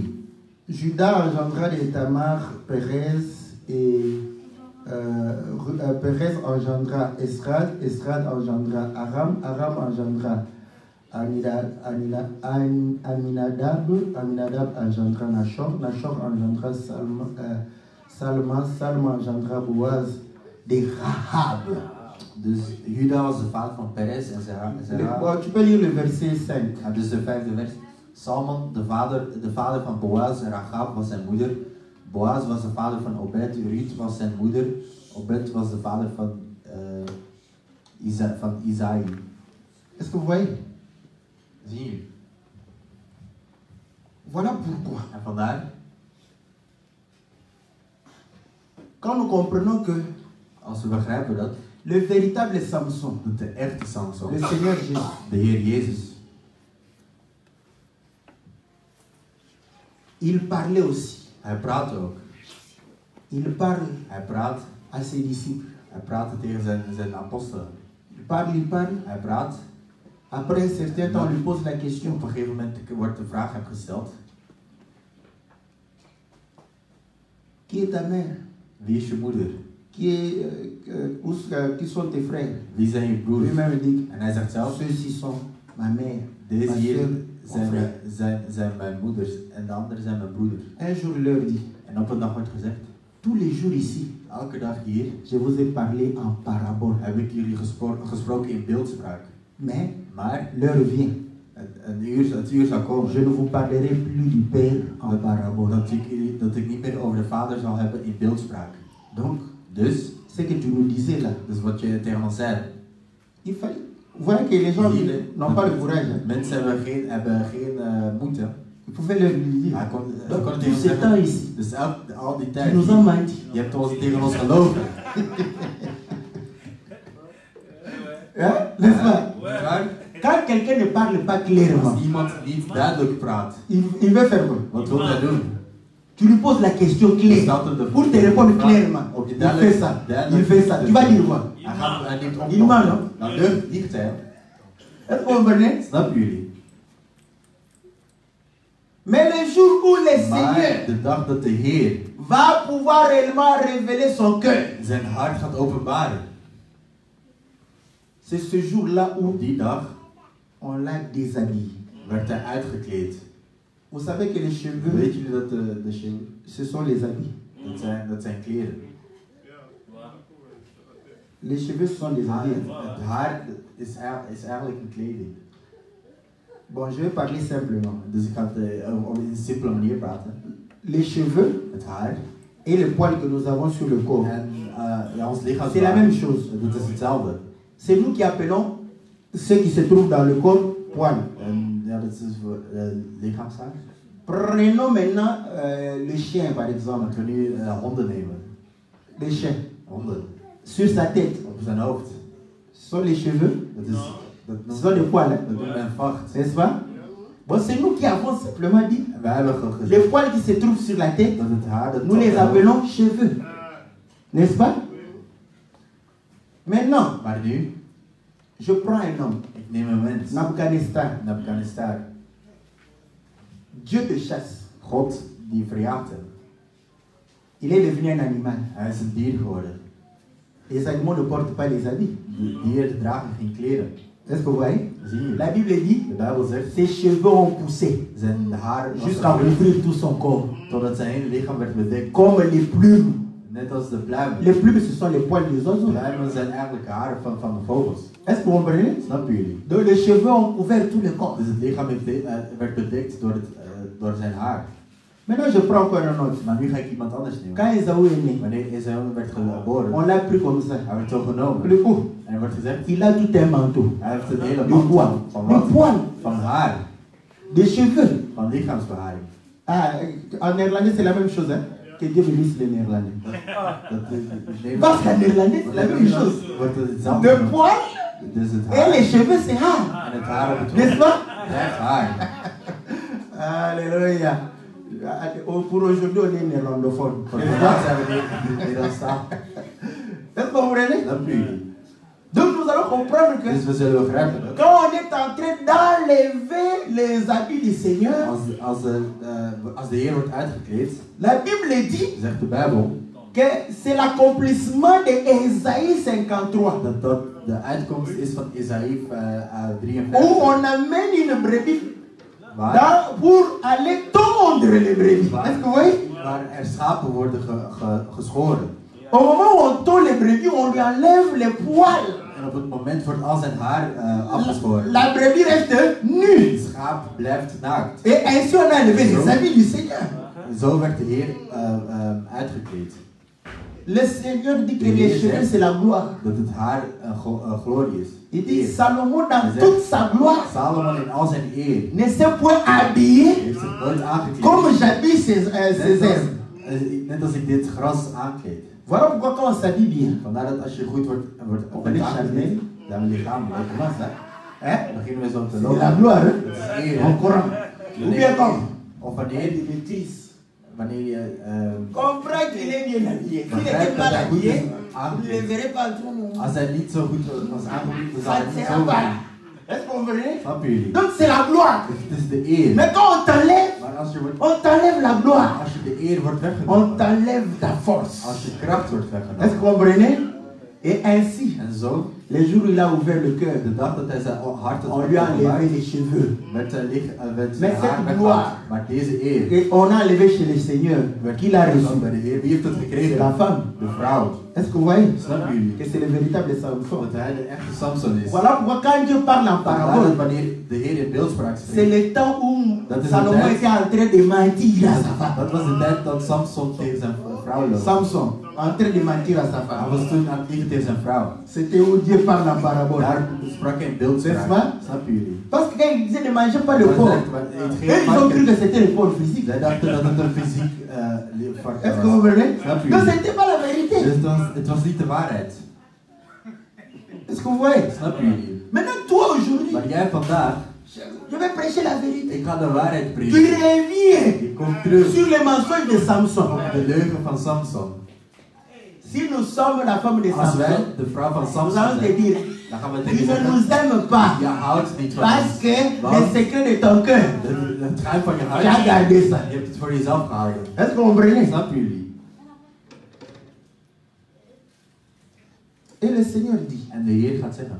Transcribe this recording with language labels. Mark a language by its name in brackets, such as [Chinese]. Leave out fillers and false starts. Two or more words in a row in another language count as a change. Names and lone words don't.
[French] Judas engendra de Tamar Pérez et Pérez engendra Esrad, Esrad engendra Aram, Aram engendra Aminadab engendra Nachor, Nachor engendra Salma engendra Boaz de Rahab. [Dutch] Dus Juda was de vader van Perez en Zerah. [French] Tu peux lire le verset 5. [Dutch] En dus de 5e vers. Salmon, de vader van Boaz en Rahab was zijn moeder. Boaz was de vader van Obed, Ruth was zijn moeder. Obed was de vader van Isaïe. [French] Est-ce que vous voyez? [Dutch] Zie je? [French] Voilà pourquoi. [Dutch] En vandaar, [French] quand nous comprenons que [Dutch] als we begrijpen dat, [French] le véritable Samson, [Dutch] dat de echte Samson, [French] le Seigneur Jésus, [Dutch] de Heer Jezus, [French] il parlait aussi. [Dutch] hij praatte ook. [French] Il parle [Dutch] Hij praat, [French] à ses disciples. [Dutch] hij praatte tegen zijn apostelen. [French] Il parle. [Dutch] Hij praat. [French] Après un certain temps, on lui pose la question. [Dutch] Op een gegeven moment wordt de vraag hem gesteld. [French] Qui est ta mère? [Dutch] Wie is je moeder? [French] Qui sont tes frères? [Dutch] Wie zijn je broers? [French] Lui-même dit, [Dutch] En hij zegt zelf, [French] ceux-ci sont ma mère, [Dutch] deze [French] ma [Dutch] hier [French] soeur, [Dutch] zijn mijn moeders en de anderen zijn mijn broeders. [French] Un jour, il leur dit, [Dutch] En op een dag wordt gezegd, [French] tous les jours ici, [Dutch] elke dag hier [French] je vous ai parlé en parabole. [Dutch] heb ik jullie gesproken in beeldspraak. Maar [French] l'heure vient. [Dutch] Het uur zal komen. [French] Je ne vous parlerai plus du Père en parabole. [Dutch] Dat ik niet meer over de Vader zal hebben in beeldspraak. [French] Donc, [Dutch] dus, [French] ce que tu nous disais là. [Dutch] Dus wat je tegen ons zei. [French] Il fallait. Vous voyez que les gens n'ont pas le courage. [Dutch] Mensen hebben geen moed. [French] Il pouvait leur dire. Donc, tout ce temps ici. [Dutch] Dus al die tijd. [French] Tu nous as menti. [Dutch] Je hebt tegen ons gelogen. [French] Hein? N'est-ce pas? Quand quelqu'un ne parle pas clairement, [Dutch] als iemand niet duidelijk praat, [French] il veut faire quoi? [Dutch] Wat wil hij doen? [French] Tu lui poses la question claire pour te répondre clairement. Il fait ça. Il fait ça. Tu vas dire quoi? Il ment, non? [Dutch] Dan liegt hij. [French] Est-ce que vous comprenez? [Dutch] Snap jullie? [French] Mais le jour où le Seigneur [Dutch] de dag dat de Heer [French] va pouvoir réellement révéler son cœur, [Dutch] zijn hart gaat openbaren, [French] c'est ce jour-là où [Dutch] die dag [French] on l'a déshabillé. [Dutch] Werd hij uitgekleed. [French] Vous savez que les cheveux, [Dutch] weet jullie dat de cheveux, [French] ce sont les habits. [Dutch] Dat zijn kleren. [French] Les cheveux sont des habits. [Dutch] Het haar is eigenlijk een kleding. [French] Bon, je vais parler simplement. [Dutch] Dus ik ga het op een simpele manier praten. [French] Les cheveux, [Dutch] het haar, [French] et le poil que nous avons sur le corps. [Dutch] En ons lichaam. [French] C'est la même chose. [Dutch] Dat is hetzelfde. [French] C'est nous qui appelons ce qui se trouve dans le corps poil. [Dutch] Ja, dat is voor lichaamshaar. [French] Prenons maintenant le chien par exemple. [Dutch] Laten we nu honden nemen. [French] Le chien. [Dutch] Honden. [French] Sur sa tête. [Dutch] Op zijn hoofd. [French] Ce sont les cheveux. Ce sont des poils. [Dutch] Dat noemen we een vacht. [French] N'est-ce pas? Bon, c'est nous qui avons simplement dit. Les poils qui se trouvent sur la tête, nous les appelons cheveux. N'est-ce pas? Maintenant, je prends un homme. Nabucodonosor. Dieu de chasse. [Dutch] God die verjaagt hem. [French] Il est devenu un animal. [Dutch] Hij is een dier geworden. [French] Les animaux ne portent pas les habits. [Dutch] Dieren dragen geen kleren. [French] Est-ce que vous voyez? La Bible dit, ses cheveux ont poussé jusqu'à couvrir tout son corps. [Dutch] Totdat zijn hele lichaam werd bedekt. [French] Comme les plumes. [Dutch] Net als de pluimen. [French] Les plumes, ce sont les poils des oiseaux. [Dutch] Pluimen zijn eigenlijk haren van de vogels. [French] Est-ce que vous comprenez? [Dutch] Snappen jullie? [French] Donc les cheveux ont couvert tout le corps. [Dutch] Dus het lichaam werd bedekt door zijn haar. [French] Maintenant, je prends encore un autre. [Dutch] Maar nu ga ik iemand anders nemen. [French] Quand Esaü est né, [Dutch] wanneer Esaü werd geboren, [French] on l'a pris comme ça. [Dutch] Hij werd zo genomen. [French] Le coup. [Dutch] En er wordt gezegd, [French] il a tout un manteau. [Dutch] Hij heeft een hele mantel van [French] poil. [Dutch] Van haar. [French] Des cheveux. [Dutch] Van lichaamsbeharing. [French] Ah, en néerlandais c'est la même chose, hein? Que Dieu bénisse les néerlandais. Parce qu'en néerlandais c'est la même chose. De poil. Et les cheveux c'est haar. [Dutch] En het haar op het [French] N'est-ce pas? [Dutch] Echt haar. [French] Alléluia. Pour aujourd'hui, on est néerlandophone. Est-ce que vous comprenez? Donc nous allons comprendre que quand on est en train d'enlever les habits du Seigneur, [Dutch] als de Heer wordt uitgekleed, [French] la Bible dit [Dutch] zegt de Bijbel, [French] que c'est l'accomplissement de Ésaïe 53. [Dutch] Dat de uitkomst is van Isaïe 53. [French] Où on amène une brebis pour aller tondre les brebis. Est-ce que vous voyez? [Dutch] Waar schapen worden geschoren. [French] Au moment où on tond les brebis, on lui enlève les poils. [Dutch] En op het moment wordt al zijn haar afgeschoren. [French] La brebis reste nue. [Dutch] Het schaap blijft naakt. [French] Et ainsi on a enlevé les habits du Seigneur. [Dutch] Zo werd de Heer uitgekleed. [French] Le Seigneur dit que les cheveux c'est la gloire. [Dutch] Dat het haar glorie is. [French] Il dit Salomon dans toute sa gloire. [Dutch] Salomon in al zijn eer. [French] Ne s'est point habillé [Dutch] Heeft zich nooit aangekleed. [French] comme j'habille ces herbes. [Dutch] Net als ik dit gras aankleed. [French] Voilà pourquoi quand on s'habille bien. [Dutch] Vandaar dat als je goed wordt aangekleed, dan lichamelijk. Dan beginnen we zo te lopen. [French] C'est la gloire. [Dutch] Dat is eer. [French] En Coran. Ou bien comme. [Dutch] Of wanneer je [French] comprends qu'il est bien habillé. S'il était mal habillé, vous ne le verrez pas en tout moment. [Dutch] Als hij niet zo goed was aangekomen, dan zou hij niet zo goed. zijn. [French] Est-ce que vous comprenez? [Dutch] Snap jullie? [French] Donc c'est la gloire. [Dutch] Het is de eer. [French] Mais quand on t'enlève, on t'enlève la gloire. [Dutch] Als je de eer wordt weggenomen, [French] on t'enlève ta force. [Dutch] Als je kracht wordt weggenomen. [French] Est-ce que vous comprenez? Et ainsi, [Dutch] en zo, [French] les jours où il a ouvert le cœur, [Dutch] de dag dat hij zijn hart [French] on lui a enlevé les cheveux. [Dutch] Met zijn [French] mais cette gloire, [Dutch] maar deze eer, [French] et on a enlevé chez le Seigneur, qui l'a reçu. [Dutch] Bij de Heer, wie heeft het gekregen? [French] C'est la femme. [Dutch] De vrouw. [French] Est-ce que vous voyez? [Dutch] Snap jullie? [French] Que c'est le véritable Samson. [Dutch] Dat hij de echte Samson is. [French] Voilà pourquoi quand Dieu parle en parabole, [Dutch] wanneer de Heer in beeldspraak spreekt, [French] c'est le temps où Salomon était en train de mentir à sa femme. [Dutch] Dat was de tijd dat Samson tegen zijn vrouw loog. [French] Samson, en train de mentir à sa femme. [Dutch] Hij was toen aan het liegen tegen zijn vrouw. [French] C'était où Dieu parle en parabole. [Dutch] Daar sprak hij in beeldspraak. Snap jullie? [French] Parce que quand il disait ne mangez pas le porc, ils ont cru que c'était le porc physique. [Dutch] Zij dachten dat het een fysiek varken was. [French] Est-ce que vous comprenez? [Dutch] Snap jullie? [French] Donc c'était pas la vérité. [Dutch] Dus het was niet de waarheid. [French] Est-ce que vous voyez? [Dutch] Snap jullie? [French] Maintenant toi aujourd'hui, [Dutch] maar jij vandaag, [French] je vais prêcher la vérité. [Dutch] Ik ga de waarheid prediken. [French] Tu reviens sur les mensonges de Samson. [Dutch] De leugen van Samson. [French] Si nous sommes la femme de [Dutch] Als wij [French] Samson, [Dutch] de vrouw van [French] nous [Dutch] Samson [French] allons te [Dutch] zijn, [French] dire, [Dutch] dan gaan we [French] tu [Dutch] tegen [French] ne [Dutch] zeggen, [French] nous aimes pas. [Dutch] je houdt niet van [French] Parce [Dutch] ons. [French] que le secret de ton cœur, [Dutch] Het geheim van je [French] tu as [Dutch] hart, [French] gardé ça. [Dutch] je hebt het voor jezelf gehouden. [French] Est-ce que vous comprenez? [Dutch] Snap jullie? [French] Et le Seigneur dit, [Dutch] En de Heer gaat zeggen,